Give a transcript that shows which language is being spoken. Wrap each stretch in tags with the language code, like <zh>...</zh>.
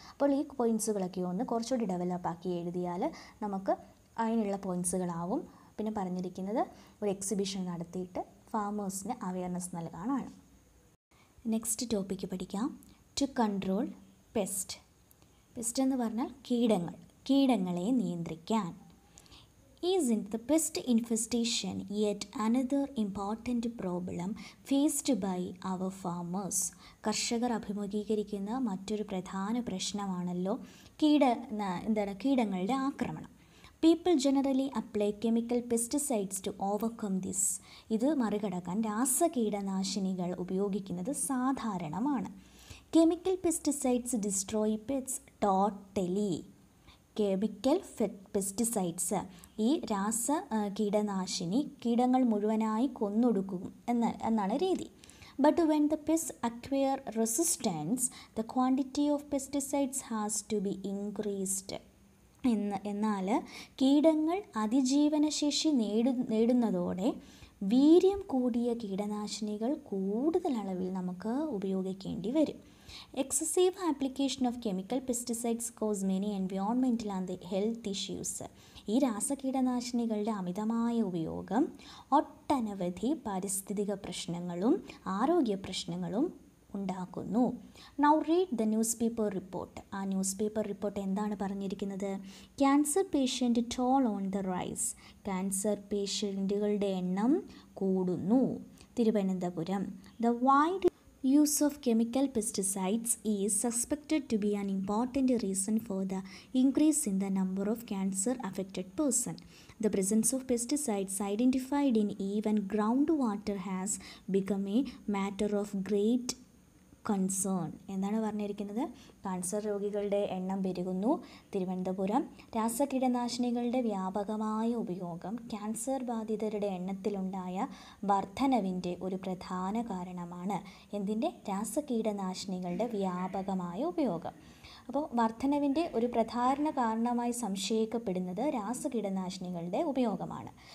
<ml>അപ്പോൾ ഈ പോയിൻറ്റ്സുകളൊക്കെ ഒന്ന് കുറച്ചുകൂടി ഡെവലപ്പാക്കി എഴുതിയാൽ നമുക്ക് അതിനുള്ള പോയിൻറ്റ്സുകളാവും. പിന്നെ പറഞ്ഞിരിക്കുന്നത് ഒരു എക്സിബിഷൻ നടത്തിയിട്ട് ഫാമേഴ്സിന് അവയർനെസ് നൽകാനാണ്.</ml> <en>next topic</en> <ml>പഠിക്കാം.</ml> <en>To control pest.</en> <ml>പെസ്റ്റ് എന്ന് പറഞ്ഞാൽ കീടങ്ങളെ നിയന്ത്രിക്കാൻ.</ml> <en>Isn't the pest infestation yet another important problem faced by our farmers?</en> <ml>കർഷകർ അഭിമുഖീകരിക്കുന്ന മറ്റൊരു പ്രധാന പ്രശ്നമാണല്ലോ കീടങ്ങളുടെ ആക്രമണം.</ml> <en>People generally apply chemical pesticides to overcome this.</en> <ml>ഇത് മറികടക്കാൻ രാസകീടനാശിനികൾ ഉപയോഗിക്കുന്നത് സാധാരണമാണ്.</ml> <en>Chemical pesticides destroy pests totally. Chemical pesticides,</en> <ml>ഈ രാസ കീടനാശിനി കീടങ്ങൾ മുഴുവനായി കൊന്നൊടുക്കും എന്നാണ് രീതി.</ml> <en>But when the pest acquire resistance the quantity of pesticides has to be increased.</en> <ml>എന്നാൽ കീടങ്ങൾ അതിജീവനശേഷി നേടുന്നതോടെ വീര്യം കൂടിയ കീടനാശിനികൾ കൂടുതൽ അളവിൽ നമുക്ക് ഉപയോഗിക്കേണ്ടി വരും.</ml> <en>Excessive application of chemical pesticides cause many environmental and health issues.</en> <ml>ഈ രാസകീടനാശിനികളുടെ അമിതമായ ഉപയോഗം ഒട്ടനവധി പാരിസ്ഥിതിക പ്രശ്നങ്ങളും ആരോഗ്യ പ്രശ്നങ്ങളും ഉണ്ടാക്കുന്നു.</ml> <en>Now read the newspaper report.</en> <ml>ആ ന്യൂസ് പേപ്പർ റിപ്പോർട്ട് എന്താണ് പറഞ്ഞിരിക്കുന്നത്?</ml> <en>Cancer patient toll on the rise.</en> <ml>Cancer പേഷ്യൻറ്റുകളുടെ എണ്ണം കൂടുന്നു.</ml> <en>Thiruvananthapuram. The wide Use of chemical pesticides is suspected to be an important reason for the increase in the number of cancer-affected persons. The presence of pesticides identified in even groundwater has become a matter of great concern.</en> <ml>എന്താണ് പറഞ്ഞിരിക്കുന്നത്? Cancer രോഗികളുടെ എണ്ണം പെരുകുന്നു. തിരുവനന്തപുരം രാസകീടനാശിനികളുടെ വ്യാപകമായ ഉപയോഗം cancer ബാധിതരുടെ എണ്ണത്തിലുണ്ടായ വർധനവിൻ്റെ ഒരു പ്രധാന കാരണമാണ്. എന്തിൻ്റെ? രാസകീടനാശിനികളുടെ വ്യാപകമായ ഉപയോഗം. അപ്പോൾ വർധനവിൻ്റെ ഒരു പ്രധാന കാരണമായി സംശയിക്കപ്പെടുന്നത് രാസകീടനാശിനികളുടെ ഉപയോഗമാണ്.</ml>